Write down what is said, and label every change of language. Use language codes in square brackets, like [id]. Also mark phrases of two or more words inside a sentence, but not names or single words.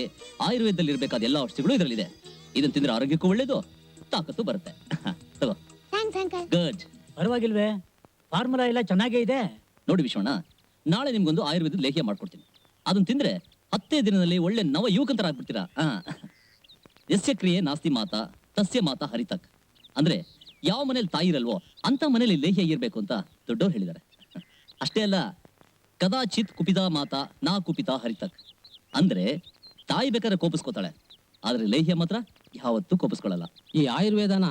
[kn] ಆಯುರ್ವೇದದಲ್ಲಿ ಇರಬೇಕಾದ ಎಲ್ಲ ಔಷಧಿಗಳು ಇದರಲ್ಲಿದೆ. ಇದನ್ನ ತಿಂದ್ರೆ ಆರೋಗ್ಯಕ್ಕೂ ಒಳ್ಳೇದು, ತಾಕತ್ತು ಬರುತ್ತೆ. ತಗೋ. ಗುಡ್. ಪರವಾಗಿಲ್ವೇ? ಫಾರ್ಮುಲಾ ಎಲ್ಲ ಚೆನ್ನಾಗೇ ಇದೆ. ನೋಡಿ ವಿಶ್ವಣ್ಣ, ನಾಳೆ ನಿಮ್ಗೊಂದು ಆಯುರ್ವೇದದ ಲೇಹ್ಯ ಮಾಡ್ಕೊಡ್ತೀನಿ. ಅದನ್ನ ತಿಂದ್ರೆ 10 ದಿನದಲ್ಲಿ ಒಳ್ಳೆ ನವ ಯುವಕಂತರ ಆಗ್ಬಿಡ್ತೀರಾ. [sa] ಯಸ್ಯ ಕ್ರಿಯೆ ನಾಸ್ತಿ ಮಾತಾ ತಸ್ಯ ಮಾತಾ ಹರಿತಕ್. [kn] ಅಂದ್ರೆ ಯಾವ ಮನೇಲಿ ತಾಯಿ ಇರಲ್ವೋ ಅಂತ ಮನೇಲಿ ಲೇಹ್ಯ ಇರ್ಬೇಕು ಅಂತ ದೊಡ್ಡವ್ರು ಹೇಳಿದ್ದಾರೆ. ಅಷ್ಟೇ ಅಲ್ಲ, [sa] ಕದಾಚಿತ್ ಕುಪಿತಾ ಮಾತಾ ನಾ ಕುಪಿತಾ ಹರಿತಕ್. [kn] ಅಂದ್ರೆ ತಾಯಿ ಬೇಕಾದ್ರೆ ಕೋಪಿಸ್ಕೋತಾಳೆ, ಆದ್ರೆ ಲೇಹ್ಯ ಮಾತ್ರ ಯಾವತ್ತೂ ಕೋಪಿಸ್ಕೊಳ್ಳಲ್ಲ. ಈ ಆಯುರ್ವೇದನ